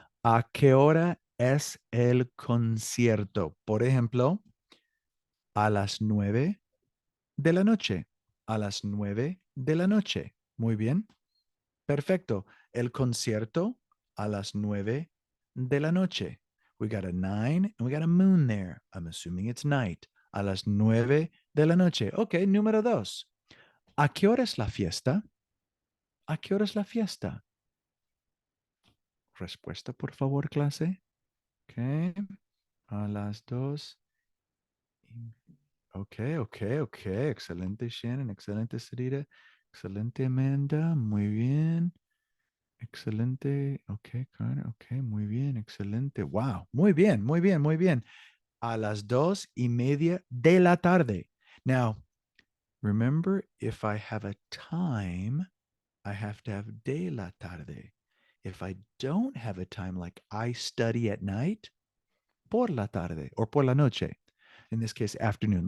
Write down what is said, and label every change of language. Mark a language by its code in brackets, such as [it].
[es] ¿A qué hora es el concierto? Por ejemplo, a las 9 de la noche. A las 9 de la noche. Muy bien. Perfecto. El concierto a las 9 de la noche. [en] We got a 9 and we got a moon there. I'm assuming it's night. [es] A las 9 de la noche. Ok, número 2. ¿A qué hora es la fiesta? ¿A qué hora es la fiesta? Respuesta, por favor, clase. Ok. A las 2. Ok. Excelente, Shannon. Excelente, Sarita. Excelente, Amanda. Muy bien. Excelente. Ok, Connor. Ok, muy bien. Excelente. Wow. Muy bien, muy bien, muy bien. A las 2:30 de la tarde. [en] Now, remember, if I have a time, I have to have [es] de la tarde. [en] If I don't have a time, like I study at night, [es] por la tarde [en] or [es] por la noche. [en] In this case, afternoon.